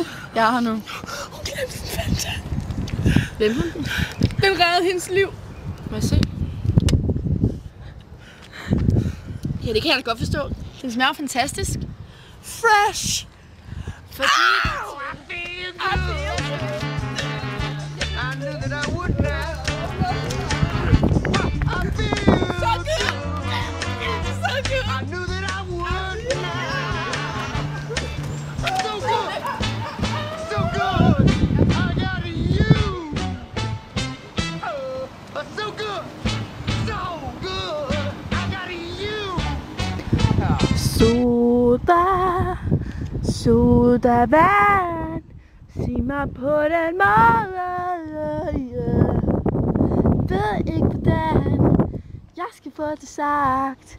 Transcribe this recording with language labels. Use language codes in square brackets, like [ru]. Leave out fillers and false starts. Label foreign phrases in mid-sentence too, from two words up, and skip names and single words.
[da] Jeg er her nu. Hun glemte sin Fanta. Hvem hun den? Den reddede hendes liv. Må jeg se? Ja, det kan jeg da godt forstå. Den smager fantastisk. Fresh! Fordi... [en] I feel good! I knew that I would now. I feel so good! So good! I knew that I would now. So good! So good! I got you! So good! So good! I got you! [da] Sodavand, sig mig på den måde, ved ikke hvordan jeg skal få det sagt.